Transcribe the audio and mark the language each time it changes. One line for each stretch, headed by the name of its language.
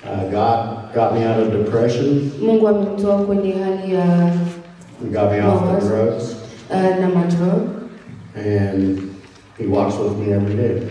English: God got me out of depression.
Swahili: Mungu amenitoa kwenye hali ya
English: got me off the drugs.
Swahili: Na madrug.
English: And he walks with me every day.